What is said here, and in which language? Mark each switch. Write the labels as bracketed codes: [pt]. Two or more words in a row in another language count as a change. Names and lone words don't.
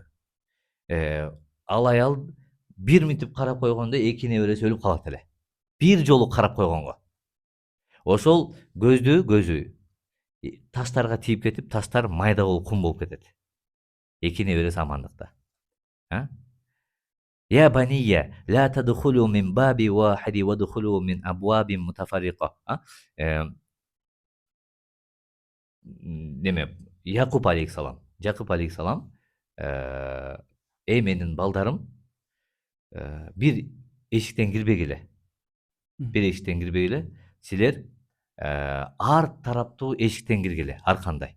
[ky] Ал аял бир минтип карап койгондо 2 небереси өлүп калат эле. Бир жолу карап койгонго. Ошол көзү таштарга тийип кетип, таштар майда болуп кум болуп кетет. 2 небереси амандыкта. [ar] يا بني لا تدخلوا من باب واحد وادخلوا من أبواب متفرقة. [ky] Неме? Якуб алейхиссалам. Якуб алейхиссалам, эй менин балдарым, бир эшиктен кирбегиле. Бир эшиктен кирбегиле. Силер ар тараптуу эшиктен киргиле, ар кандай.